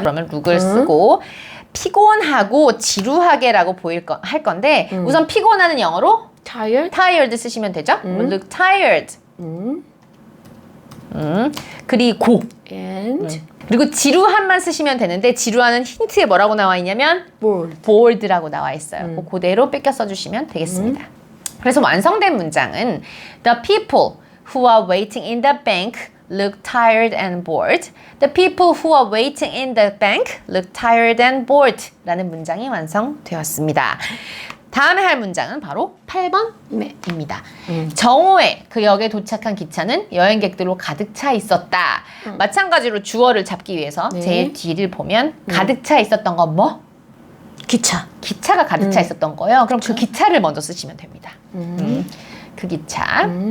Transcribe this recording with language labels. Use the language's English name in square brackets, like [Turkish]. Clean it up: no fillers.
[Korean] 그러면 look을 쓰고 피곤하고 지루하게라고 할 건데 우선 피곤하는 영어로 tired 쓰시면 되죠? [English] look tired. [Korean] 그리고 [English] and [Korean] 그리고 지루한만 쓰시면 되는데 지루한은 힌트에 뭐라고 나와 있냐면 bored라고 나와 있어요. 그대로 뺏겨 써주시면 되겠습니다. 그래서 완성된 문장은 [English] The people who are waiting in the bank look tired and bored. The people who are waiting in the bank look tired and bored [Korean] 라는 문장이 완성되었습니다. 다음에 할 문장은 바로 8번입니다. 정오에 그 역에 도착한 기차는 여행객들로 가득 차 있었다. 마찬가지로 주어를 잡기 위해서 제일 뒤를 보면 가득 차 있었던 건 뭐? 기차가 가득 차 있었던 거예요. 그럼 그 기차를 먼저 쓰시면 됩니다. 그 기차.